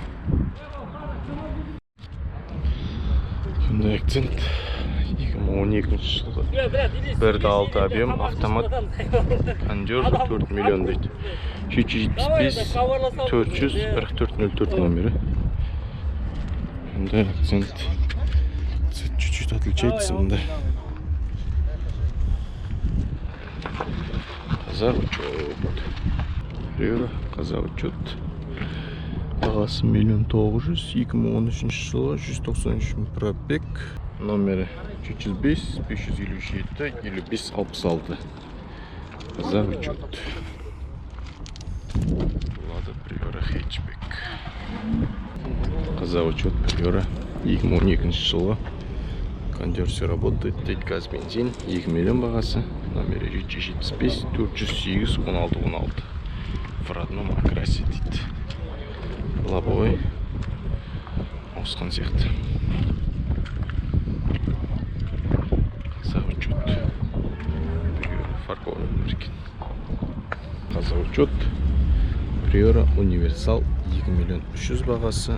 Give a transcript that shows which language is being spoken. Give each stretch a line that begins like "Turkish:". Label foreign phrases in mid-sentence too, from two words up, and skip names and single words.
Kazakh: Hyundai Accent 2012 жылғы 1.6 объем автомат, кондер 4 миллион дейді. 775 444 номері.
Russian: Hyundai Accent чуть-чуть отличается, да.
Kazakh: Қазақ учет. Приора қазақ учет. Бағасы 1 900 000, 2013 жылы 193 пробег. Номері 705, 557, 5566. Қазақ учет. Лада Приора хэтчбек. Қазақ учет Приора 2012 жылы.
Russian: Кондер все работает,
Kazakh: дейді, газ бензин, 2 миллион бағасы. Номері 775, 408, 16.
Russian: В родном окрасе дейді.
Kazakh: Лобовой ауысқан сияқты. Қазақ учет. Фаркованный мерген. Қазақ учет. Приора универсал 2 миллион 300 бағасы.